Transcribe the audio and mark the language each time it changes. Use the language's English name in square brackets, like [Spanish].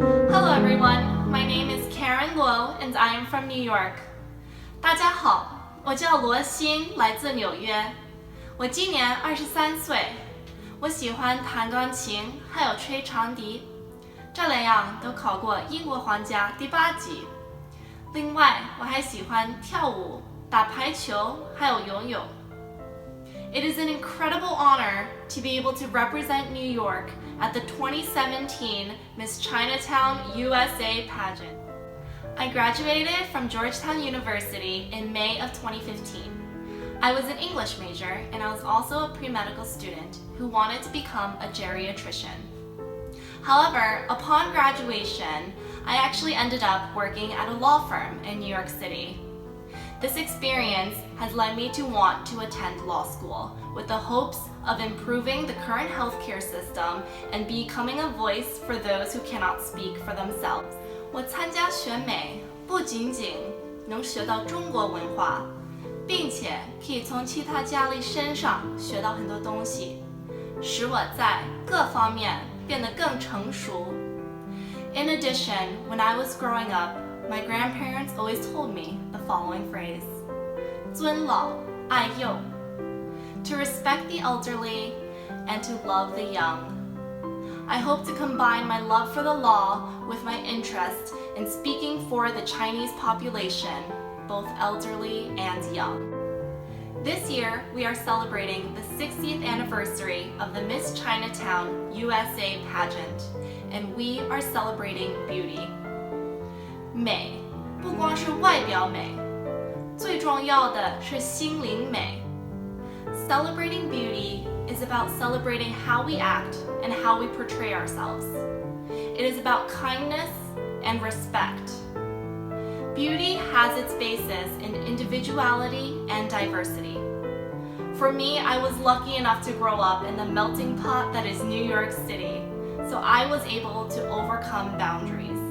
[English] Hello everyone, my name is Karen Luo and I am from New York. [Chinese] 大家好，我叫罗欣，来自纽约。我今年23岁。我喜欢弹钢琴，还有吹长笛，这两样都考过英国皇家第8级。另外，我还喜欢跳舞、打排球，还有游泳。 [English] It is an incredible honor to be able to represent New York at the 2017 Miss Chinatown U.S.A. pageant. I graduated from Georgetown University in May of 2015. I was an English major and I was also a pre-medical student who wanted to become a geriatrician. However, upon graduation, I actually ended up working at a law firm in New York City. This experience has led me to want to attend law school with the hopes of improving the current healthcare system and becoming a voice for those who cannot speak for themselves. [Chinese] 我参加选美不仅仅能学到中国文化，并且可以从其他佳丽身上学到很多东西，使我在各方面变得更成熟。 [English] In addition, when I was growing up, my grandparents always told me the following phrase: [Chinese] 尊老爱幼, [English] to respect the elderly and to love the young. I hope to combine my love for the law with my interest in speaking for the Chinese population, both elderly and young. This year, we are celebrating the 60th anniversary of the Miss Chinatown U.S.A. pageant, and we are celebrating beauty. [Chinese] 美不光是外表美，最重要的是心灵美。 [English] Celebrating beauty is about celebrating how we act and how we portray ourselves. It is about kindness and respect. Beauty has its basis in individuality and diversity. For me, I was lucky enough to grow up in the melting pot that is New York City, so I was able to overcome boundaries.